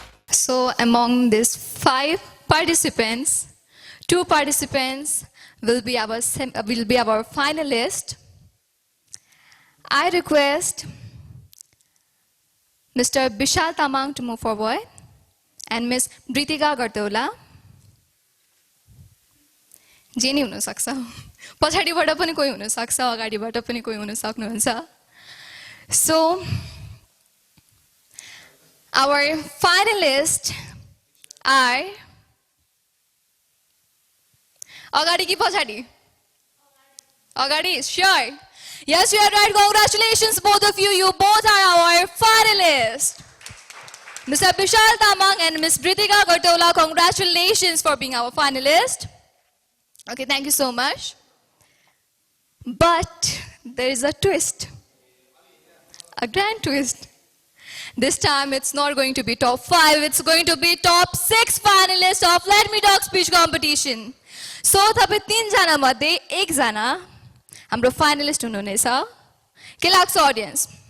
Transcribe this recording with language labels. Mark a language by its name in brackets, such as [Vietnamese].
[English] So among these 5 participants, 2 participants will be our finalists. I request Mr. Bishal Tamang to move forward and Ms. Britika Gardaula. [Nepali] जे नि हुन सक्छ, पछाडीबाट पनि कोही हुन सक्छ, अगाडिबाट पनि कोही हुन सक्नुहुन्छ. [English] So our finalists are [Nepali] अगाडि कि पछाडि? अगाडि, [English] sure. Yes, you are right. Congratulations both of you. You both are our finalists. Mr. Bishal Tamang and Ms. Britika Gardaula, congratulations for being our finalist. Okay, thank you so much. But there is a twist, a grand twist. This time it's not going to be top 5, it's going to be top 6 finalists of Let Me Talk speech competition. [Nepali] So, तपाईं 3 जना मध्ये 1 जना हाम्रो finalist हुनुहुनेछ. के लाग्छ audience?